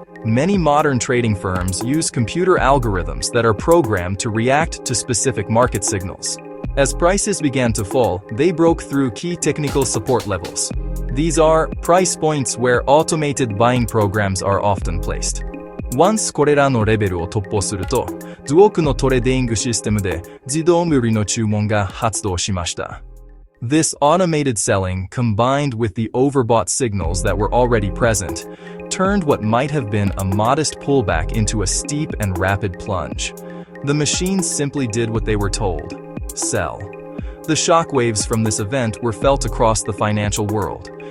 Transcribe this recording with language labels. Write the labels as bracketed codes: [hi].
[en] Many modern trading firms use computer algorithms that are programmed to react to specific market signals. As prices began to fall, they broke through key technical support levels. These are price points where automated buying programs are often placed. [ja] Once これらのレベルを突破すると、多くのトレーディングシステムで自動売りの注文が発動しました。 [en] This automated selling, combined with the overbought signals that were already present, turned what might have been a modest pullback into a steep and rapid plunge. The machines simply did what they were told: sell. The shockwaves from this event were felt across the financial world.